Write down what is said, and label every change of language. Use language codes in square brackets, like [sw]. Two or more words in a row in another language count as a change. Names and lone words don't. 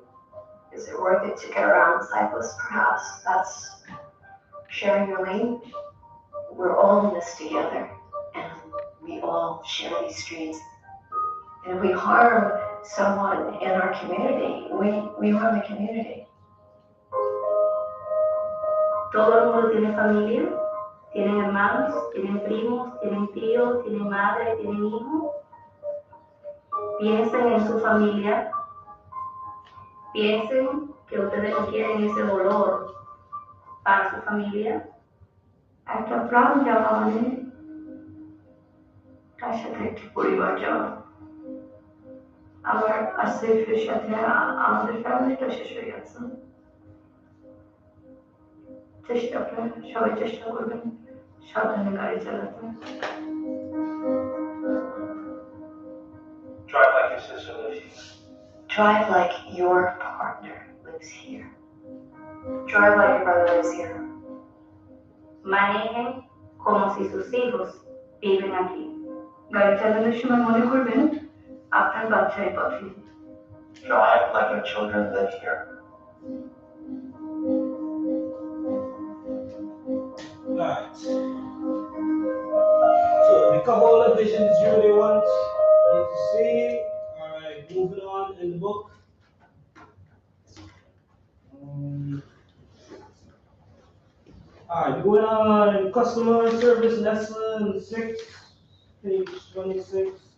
[en] Is it worth it to get around the cyclist? Perhaps that's sharing your lane. We're all in this together, and we all share these streets. And if we harm someone in our community, we harm the community. [es] Todo el mundo tiene familia, tienen hermanos, tienen primos, tienen tíos, tienen madre, tienen hijos. Piensen en su familia, piensen que ustedes no quieren ese dolor para su familia. [bn] একটা প্রাণ যাওয়া মানে তার সাথে একটি পরিবার যাওয়া। আবার আসিফের সাথে আমাদের ফ্যামিলিটা শেষ হয়ে গেছে। সবাই চেষ্টা করবেন সাবধানে গাড়ি চালাতে। [en] Drive like your sister lives here. Drive like your partner lives here. Drive like your brother lives here. [es] Manejen como si sus hijos viven aquí. [bn] গাড়ি চালানোর সময় মনে করবেন আপনার বাচ্চাই পথে। [en] Drive like your children live here. Right. So we cover all the visions you really want you to see. Alright, moving on in the book. Alright, going on customer service lesson 6, page 26.